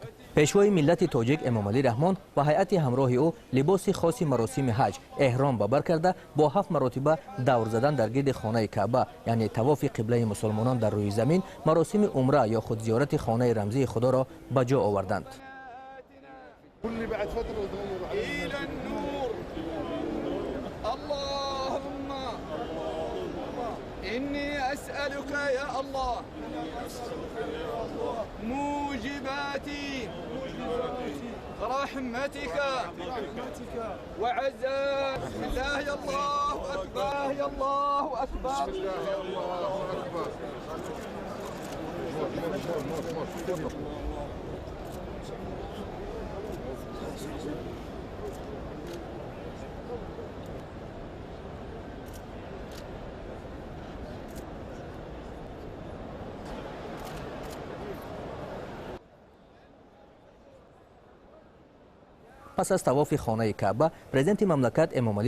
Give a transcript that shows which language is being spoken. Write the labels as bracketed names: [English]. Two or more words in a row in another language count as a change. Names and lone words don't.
[Tajik] пешвои миллати тоҷик эмомалӣ раҳмон ва ҳайати ҳамроҳи ӯ либоси хоси маросими ҳаҷ эҳром ба бар карда бо 7 маротиба давр задан дар гирди хонаи Каъба, яъне тавофи қиблаи мусулмонон дар рӯи замин, маросими умра ё худ зиёрати хонаи рамзии худоро ба ҷо оварданд. [Arabic] إلى النور اللهم إني أسألك يا الله موجبات رحمتك وعزاء بسم الله يا الله أكبر يا الله أكبر [Persian] پس از طواف خانه کعبه، پرزیدنت مملکت امامعلی